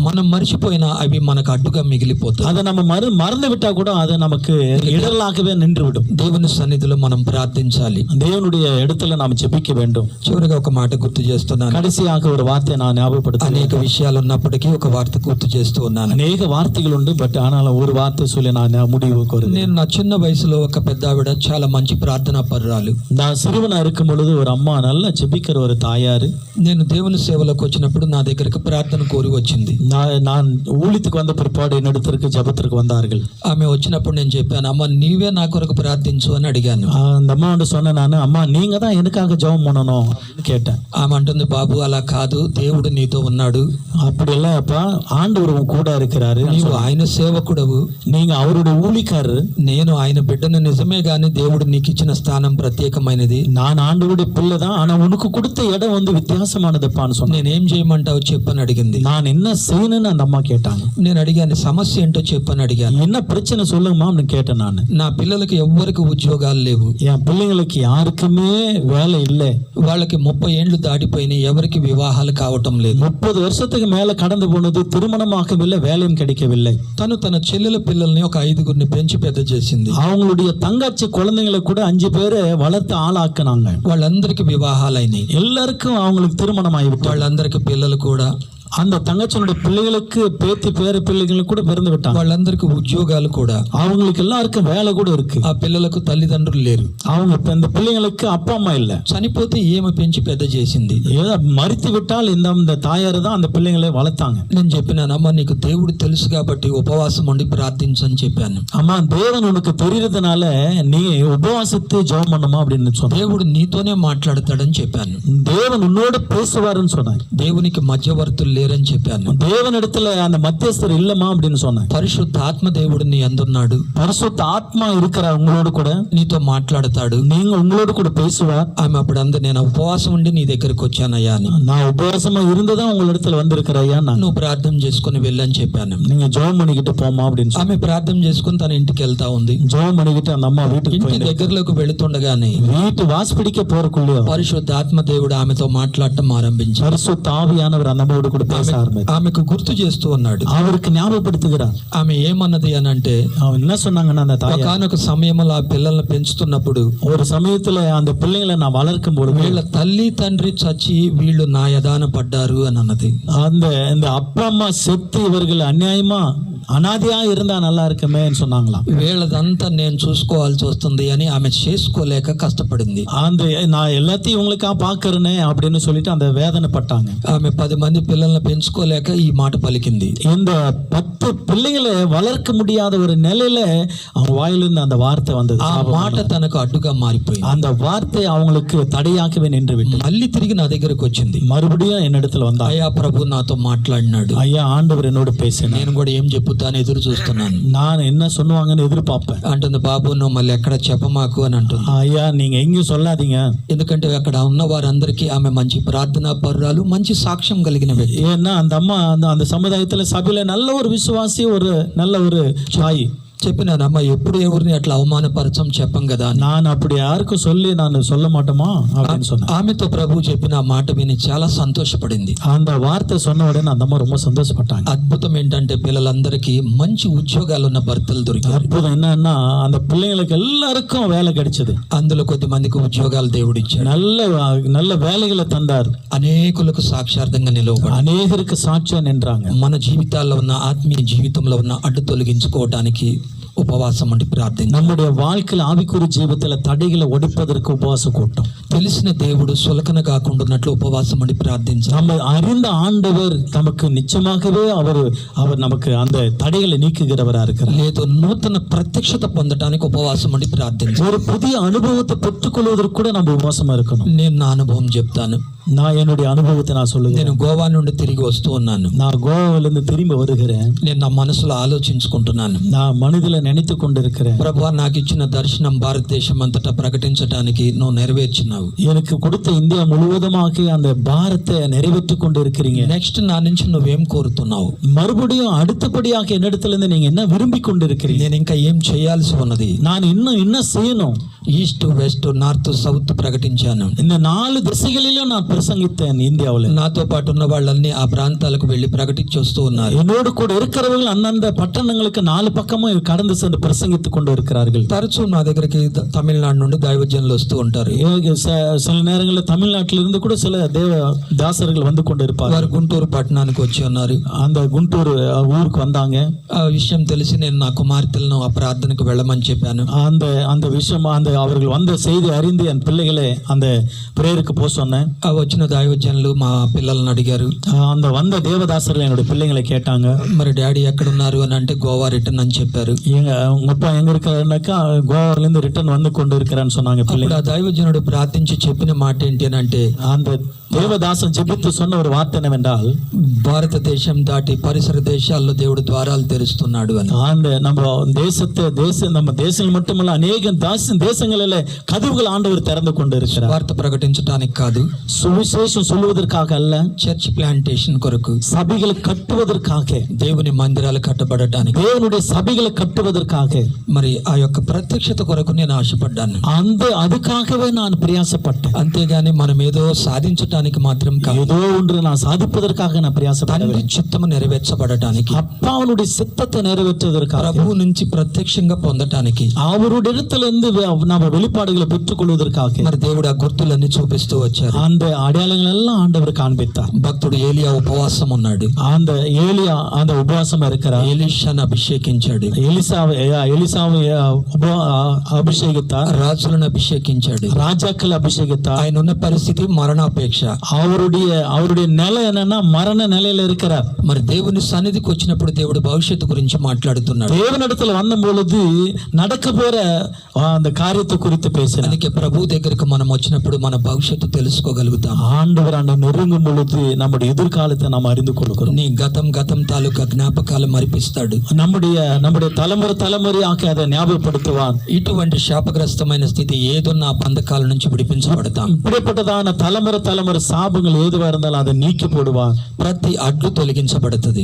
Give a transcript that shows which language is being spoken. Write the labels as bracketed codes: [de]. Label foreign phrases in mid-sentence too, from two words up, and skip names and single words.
[te] మనం మర్చిపోయినా అవి మనకు అడ్డుగా మిగిలిపోతాయి. [ta] அதை நம்ம மறந்து விட்டா கூட அது நமக்கு இடர்களாகவே நின்று விடும். [te] దేవుని సన్నిధిలో మనం ప్రార్థించాలి, [ta] தேவனுடைய இடத்துல நாம் ஜெபிக்க வேண்டும். [te] చివరిగా ఒక మాట గుర్తు చేస్తున్నాను. [ta] கடைசியாக ஒரு வார்த்தையை நான் ஞாபகப்படுத்த, [te] అనేక విషయాలు ఉన్నప్పటికీ ఒక వార్త గుర్తు చేస్తూ ఉన్నాను. [ta] அநேக வார்த்தைகள் உண்டு, பட் ஆனால ஒரு వార్త சொல்லி நான் முடிவு కోరుது. [te] నేను నా చిన్న వయసులో ఒక పెద్ద ఆవిడ చాలా మంచి ప్రార్థనా పరురాలు. [ta] நான் சிறுவனா இருக்கும் பொழுது ஒரு అమ్మ நல்லா ஜெபிக்கிற ஒரு தாயாரு. [te] నేను దేవుని సేవలోకి వచ్చినప్పుడు నా దగ్గరికి ప్రార్థన కోరి వచ్చింది. [ta] நான் ஊழியத்துக்கு வந்த பிற்பாடு என்னிடத்திற்கு ஜெபத்திற்கு வந்தார்கள். [te] ఆమె వచ్చినప్పుడు నేను చెప్పాను, అమ్మ నీవే నా కొరకు ప్రార్థించు అని అడిగాను. [ta] அந்த అమ్మ வந்து சொன்ன, நான் అమ్మా நீங்க தான் எனக்காக ஜெபம் பண்ணணும் கேட்டேன். [te] ఆమె అంటుంది, బాబు అలా కాదు, దేవుడు నీతో ఉన్నాడు. [ta] அப்படி இல்ல அப்பா, ஆண்டவர் உன் கூட இருக்கிறாரு, [te] నీవు ఆయన సేవకుడవు, [ta] நீங்க அவருடைய ஊழியக்காரர், [te] నేను ఆయన బిడ్డను. నిజమే గాని దేవుడు నీకు ఇచ్చిన స్థానం ప్రత్యేకమైనది. [ta] நான் ஆண்டவருடைய பிள்ளை தான், ஆனா உனக்கு கொடுத்த இடம் வந்து வித்தியாசமானதுப்பான்னு சொன்னேன். [te] నేనేం చేయమంటావు చెప్పని అడిగింది. [ta] நான் என்ன செய்யணும்னு அந்த అమ్మ கேட்டாங்க. [te] నేను అడిగాను, సమస్య ఏంటో చెప్పని అడిగాను. [ta] என்ன பிரச்சனை சொல்லுங்கம்மா கேட்டேன். நான் [te] నా పిల్లలకి ఎవ్వరికి ఉద్యోగాలు లేవు, [ta] என் பிள்ளைங்களுக்கு யாருக்குமே வேலை இல்லை, [te] వాళ్ళకి 30 ఏండ్లు దాటిపోయినాయి, ఎవరికి వివాహాలు కావటం లేదు. [ta] 30 வருஷத்துக்கு மேல கடந்து போனது, திருமணமாகவில்லை, வேலையும் கிடைக்கவில்லை. [te] తను తన చెల్లెల పిల్లల్ని ఒక 5గురిని పెంచి పెద్ద చేసింది. [ta] அவங்களுடைய தங்கச்சி குழந்தைங்களை கூட 5 பேரை வளர்த்து ஆளாக்குனாங்க. [te] వాళ్ళందరికీ వివాహాలైనాయి, [ta] எல்லாருக்கும் அவங்களுக்கு திருமணம் ஆகிவிட்டு, [te] వాళ్ళందరికీ పిల్లలు కూడా, [ta] அந்த தங்கச்சியோட பிள்ளைகளுக்கு பேத்தி பேர பிள்ளைகளுக்கு கூட பிறந்து விட்டாங்க. [te] వాళ్ళందరికీ ఉద్యోగాలు కూడా, [ta] அவங்களுக்கு எல்லாருக்கும் வேலை கூட இருக்கு. [te] ఆ పిల్లలకు తల్లిదండ్రులు లేరు, [ta] அவங்க இந்த பிள்ளைங்களுக்கு அப்பா அம்மா இல்ல. [te] చనిపోతే ఈమె పెంచి పెద్ద చేసింది. [ta] ஏதோ மறித்து விட்டால் இந்த தாயாரு தான் அந்த பிள்ளைங்களை வளர்த்தாங்க. [te] నేను చెప్పినాను, అమ్మ నీకు దేవుడు తెలుసు కాబట్టి ఉపవాసం ఉండి ప్రార్థించని చెప్పాను. [ta] அம்மா தேவன் உனக்கு தெரியறதுனால நீ உபவாசித்து ஜெபம் பண்ணுமா அப்படின்னு சொன்ன. [te] దేవుడు నీతోనే మాట్లాడతాడని చెప్పాను. [ta] தேவன் உன்னோட பேசுவாருன்னு சொன்னாங்க. [te] దేవునికి మధ్యవర్తులు లేరని చెప్పాను. [ta] தேவனிடத்துல அந்த மத்தியஸ்தர் இல்லமா அப்படின்னு சொன்னாங்க. [te] పరిశుద్ధాత్మ దేవుడు నీ అందున్నాడు, [ta] பரிசுத்த ஆத்மா இருக்கிறார் உங்களோட கூட, [te] నీతో మాట్లాడతాడు, [ta] நீங்க உங்களோட கூட பேசுவார். [te] ఆమె అప్పుడు అంది, నేను ఉపవాసం ఉండి నీ దగ్గరికి వచ్చానయ్యా అని. [ta] நான் உபவாசமா இருந்துதான் உங்க இடத்துல வந்திருக்கிறேயா, [te] నువ్వు ప్రార్థన చేసుకుని వెళ్ళని చెప్పాను. [ta] நீங்க ஜெபம் பண்ணிக்கிட்டு போமா அப்படின்னு [te] ఆమె ప్రార్థన చేసుకుని తన ఇంటికి వెళ్తా ఉంది. [ta] ஜெபம் பண்ணிக்கிட்டு அந்த அம்மா வீட்டுக்கு [te] ఇంటి [ta] போய் [te] దగ్గరలోకి వెళుతుండగానే [ta] வீட்டு வாசப்பிடிக்க போறக்குள்ளேயோ [te] పరిశుద్ధాత్మ దేవుడు ఆమెతో మాట్లాడటం ఆరంభించారు. [ta] பரிசுத்த ஆவியானவர் அந்த அம்மாவோட கூட பேச ஆரம்பித்தார். [te] ఆమెకు గుర్తు చేస్తూ ఉన్నాడు. [ta] அவருக்கு ஞாபகப்படுத்துகிறார். [te] ఆమె ఏమన్నది అని అంటే, [ta] அவன் என்ன சொன்னாங்கன்னா, அந்த தாய் [te] ఒకనొక సమయంలో ఆ పిల్లల్ని పెంచుతున్నప్పుడు [ta] ஒரு சமயத்துல அந்த பிள்ளைங்களை நான் வளர்க்கும் பொழுது [te] వీళ్ళ తల్లి తండ్రి చచ్చి వీళ్ళు నా యదాన పడ్డారు అని అన్నది. [ta] இந்த அப்பா அம்மா செத்து இவர்கள் அநியாயமா అనాదిగా இருந்தா நல்லா இருக்குமே சொன்னாங்களாம். [te] వీళ్ళదంతా నేను చూసుకోవాల్సి వస్తుంది అని ఆమె చేసుకోలేక కష్టపడింది. [ta] அந்த நான் எல்லாத்தையும் இவங்களுக்கா பாக்குறேனே அப்படின்னு சொல்லிட்டு அந்த வேதனைப்பட்டாங்க. [te] ఆమె 10 మంది పిల్లల్ని పెంచుకోలేక ఈ మాట పలికింది. [ta] இந்த 10 பிள்ளைகளை வளர்க்க முடியாத ஒரு நிலையில அவங்க வாயிலிருந்து அந்த வார்த்தை வந்தது. [te] ఆ మాట తనకు అడ్డుగా మారిపోయింది. [ta] அந்த வார்த்தை அவங்களுக்கு தடையாகவே நின்று விட்டு [te] మళ్ళీ తిరిగి నా దగ్గరకు వచ్చింది. [ta] மறுபடியும் என்னிடத்துல வந்தா, [te] అయ్యా ప్రభు నాతో మాట్లాడినాడు, [ta] ஐயா ஆண்டவர் என்னோட பேசினார், [te] నేను కూడా ఏం చెప్పుతాను ఎదురు చూస్తున్నాను. [ta] நான் என்ன சொல்லுவாங்கன்னு எதிர்பார்ப்பேன் [te] అంటుంది. బాబు నువ్వు మళ్ళీ ఎక్కడ చెప్పమాకు అని అంటుంది. [ta] ஐயா நீங்க எங்கேயும் சொல்லாதீங்க, [te] ఎందుకంటే అక్కడ ఉన్న వారందరికీ ఆమె మంచి ప్రార్థనా పరురాలు, మంచి సాక్ష్యం కలిగిన వ్యక్తి. [ta] ஏன்னா அந்த அம்மா அந்த சமுதாயத்துல சபையில நல்ல ஒரு விசுவாசி, ஒரு நல்ல ஒரு சாயி. [te] చెప్పినాను అమ్మ, ఎప్పుడు ఎవరిని అట్లా అవమానపరచం చెప్పం కదా అని. [ta] நான் அப்படி யாருக்கும் சொல்லி நான் சொல்ல மாட்டோமா அப்படின்னு சொன்னேன். [te] ఆమెతో ప్రభు చెప్పిన ఆ మాట విని చాలా సంతోషపడింది. [ta] அந்த வார்த்தை சொன்ன உடனே அந்த அம்மா ரொம்ப சந்தோஷப்பட்டாங்க. [te] అద్భుతం ఏంటంటే పిల్లలందరికీ మంచి ఉద్యోగాలు ఉన్న భర్తలు దొరికారు. [ta] அற்புதம் என்னன்னா அந்த பிள்ளைங்களுக்கு எல்லாருக்கும் வேலை கிடைச்சது. [te] అందులో కొద్ది మందికి ఉద్యోగాలు దేవుడు ఇచ్చాడు. [ta] நல்ல நல்ல வேலைகளை தந்தார். [te] అనేకులకు సాక్షార్థంగా నిలవబడి [ta] அநேகருக்கு சாட்சியா நின்றாங்க. [te] మన జీవితాల్లో ఉన్న ఆత్మీయ జీవితంలో ఉన్న అడ్డు తొలగించుకోవడానికి ఉపవాసం అంటే ప్రార్థన. [ta] நம்முடைய வாழ்க்கையில் ஆவிக்குரிய ஜீவிதத்துல தடைகளை ஒடிப்பதற்கு உபவாச கூட்டம். [te] తెలిసిన దేవుడు సులకన కాకుండా ఉన్నట్లు ఉపవాసం అంటే ప్రార్థించాలి. [ta] நம்ம அறிந்த ஆண்டவர் நமக்கு நிச்சயமாகவே அவர் நமக்கு அந்த தடைகளை நீக்குகிறவரா இருக்கிறார். [te] లేదు నూతన ప్రత్యక్షత పొందడానికి ఉపవాసం అంటే ప్రార్థించాలి. [ta] ஒரு புதிய அனுபவத்தை பெற்றுக்கொள்வதற்கு கூட நம்ம உபவாசமா இருக்கணும். [te] నేను నా అనుభవం చెప్తాను. [ta] நான் என்னுடைய అనుభవத்தை நான் சொல்லுகிறேன். [te] నేను గోవా నుండి తిరిగి వస్తూ ఉన్నాను. [ta] நான் கோவாவிலிருந்து திரும்பி வருகிறேன். [te] నేను నా మనసులో ఆలోచించుకుంటున్నాను. [ta] நான் மனதில நினைத்து கொண்டிருக்கிறேன். [te] ప్రభువా, నాకు ఇచ్చిన దర్శనం భారతదేశం అంతటా ప్రకటించడానికి నువ్వు నెరవేర్చినావు. [ta] எனக்கு கொடுத்த இந்தியா முழுவதுமாக அந்த பாரத்தை நிறைவேற்றி கொண்டு இருக்கிறீங்க. [te] నెక్స్ట్ నా నుంచి నువ్వేం కోరుతున్నావు? [ta] மறுபடியும் அடுத்தபடியாக என்னிடத்துல இருந்து நீங்க என்ன விரும்பி கொண்டு இருக்கிறீங்க? [te] నేను ఇంకా ఏం చేయాల్సి ఉన్నది? [ta] நான் இன்னும் என்ன செய்யணும்? [en] east west north south [te] ప్రకటించాను. [ta] இந்த 4 திசைகளிலும் நான் பிரசங்கித்தேன் இந்தியாவில். [te] నాతో పాటు ఉన్న వాళ్ళని ఆ ప్రాంతాలకు వెళ్లి ప్రకటించి వస్తూ ఉన్నారు. [ta] என்னோடு கூட இருக்கிறவர்கள் அந்தந்த பட்டணங்களுக்கு 4 பக்கமும் கடந்து சென்று பிரசங்கித்துக் கொண்டு இருக்கிறார்கள். [te] తరచూ నా దగ్గరికి తమిళనాడు నుండి దైవజనులు వస్తూ ఉంటారు. [ta] சில நேரங்களில் தமிழ்நாட்டிலிருந்து கூட சில தேவ தாசர்கள் வந்து கொண்டு இருப்பார். [te] వారు గుంటూరు పట్టణానికి వచ్చి ఉన్నారు. [ta] அந்த குண்டூர் ஊருக்கு வந்தாங்க. [te] ఆ విషయం తెలిసి నేను నా కుమార్తెలను ఆ ప్రార్థనకు వెళ్ళమని చెప్పాను. [ta] அந்த விஷயம் அவர்கள் வந்த செய்தி அறிந்து என் பிள்ளைகளை அந்த பிரேயருக்கு போக சொன்னேன். [te] ఆ వచ్చిన దైవజనులు మా పిల్లలను అడిగారు. [ta] அந்த வந்த தேவதாசர்கள் என்னோட பிள்ளைங்களை கேட்டாங்க, [te] మరి డాడీ ఎక్కడున్నారు అని అంటే గోవా రిటర్న్ అని చెప్పారు. [ta] உங்க அப்பா எங்க இருக்கிறாருனாக்கா கோவால இருந்து ரிட்டர்ன் வந்து கொண்டு இருக்கிறான்னு சொன்னாங்க. [te] అప్పుడు ఆ దైవజనుడు ప్రార్థించి చెప్పిన మాట ఏంటి అని అంటే, [ta] அந்த தேவதாசன் ஜெபித்து சொன்ன ஒரு வார்த்தை என்னவென்றால், [te] భారతదేశం దాటి పరిసర దేశాల్లో దేవుడు ద్వారాలు తెరుస్తున్నాడు అని. [ta] நம்ம நம்ம தேசங்கள் மட்டுமல்ல அநேக தேசங்களில் கதவுகள் ஆண்டவர் திறந்து கொண்டு இருக்கிறார். [te] వార్త ప్రకటించడానికి కాదు, [ta] சுவிசேஷம் சொல்லுவதற்காக அல்ல, [en] church plantation [te] కొరకు, [ta] சபைகளை கட்டுவதற்காக, [te] దేవుని మందిరాలు కట్టబడటానికి, [ta] தேவனுடைய சபைகளை கட்டுவதற்காக, [te] మరి ఆ యొక్క ప్రత్యక్షత కొరకు నేను ఆశపడ్డాను. [ta] அதுக்காகவே நான் பிரயாசப்பட்டேன். [te] అంతేగాని మనం ఏదో సాధించడానికి మాత్రం కాదు, [ta] ஏதோ ஒன்று நான் சாதிப்பதற்காக நான் பிரயாசப்பட்டேன். [te] తండ్రి చిత్తము నెరవేర్చబడటానికి, [ta] அப்பாவுடைய சித்தத்தை நிறைவேற்றுவதற்காக, [te] ప్రభువు నుంచి ప్రత్యక్షంగా పొందటానికి, [ta] அவருடைய இடத்திலிருந்து நம்ம வெளிப்பாடுகளை பெற்றுக் கொள்வதற்காக [te] మరి దేవుడు ఆ గుర్తులన్నీ చూపిస్తూ వచ్చారు. [ta] அந்த அடையாளங்கள் எல்லாம் ஆண்டவர் காண்பித்தார். [te] భక్తుడు ఏలియా ఉపవాసం ఉన్నాడు. [ta] அந்த ஏலியா அந்த உபவாசமா இருக்கிறார். [te] ఎలీషాను అభిషేకించాడు. [ta] எலிசாவை அபிஷேகித்தார். [te] రాజులను అభిషేకించాడు. [ta] ராஜாக்கள் அபிஷேகித்தார். [te] ఆయన ఉన్న పరిస్థితి మరణాపేక్ష. [ta] அவருடைய நிலை என்னன்னா மரண நிலையில இருக்கிறார். [te] మరి దేవుని సన్నిధికి వచ్చినప్పుడు దేవుడు భవిష్యత్తు గురించి మాట్లాడుతున్నాడు. [ta] தேவனிடத்துல வந்த பொழுது நடக்க போற அந்த காரியத்தை குறித்து பேசினார். [te] అందుకే ప్రభు దగ్గరికి మనం వచ్చినప్పుడు మన భవిష్యత్తు తెలుసుకోగలుగుతాం. [ta] ஆண்டவர் அண்ண நெருங்கும் பொழுது நம்முடைய எதிர்காலத்தை நாம் அறிந்து கொள்கிறோம். [te] నీ గతం తాలూకా జ్ఞాపకాలు మరిపిస్తాడు. [ta] நம்முடைய தலைமுறையாக அதை ஞாபகப்படுத்துவான். [te] ఇటువంటి శాపగ్రస్తమైన స్థితి ఏదున్నా బంధకాల నుంచి విడిపించబడతాం. [ta] இப்படிப்பட்டதான தலைமுறை சாபங்கள் எதுவா இருந்தாலும் அதை நீக்கி போடுவார். [te] ప్రతి అడ్డు తొలగించబడుతుంది.